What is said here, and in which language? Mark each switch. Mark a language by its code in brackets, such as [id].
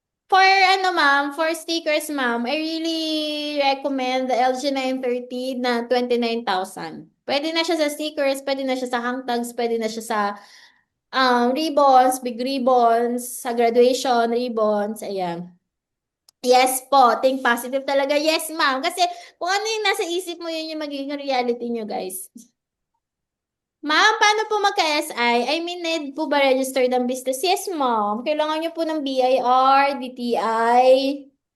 [en] For stickers, ma'am, I really recommend the LG 930 na 29,000. [tl] Pwede na siya sa stickers, pwede na siya sa hang tags, pwede na siya sa ribbons, big ribbons, sa graduation ribbons, ayan. [en] Yes po, think positive talaga. [tl] Yes, ma'am. Kasi kung ano yung nasa isip mo, yun yung magiging reality nyo, guys. Ma'am, paano po magka-SI? Need po ba registered ang business? Yes, ma'am. Kailangan nyo po ng BIR, DTI.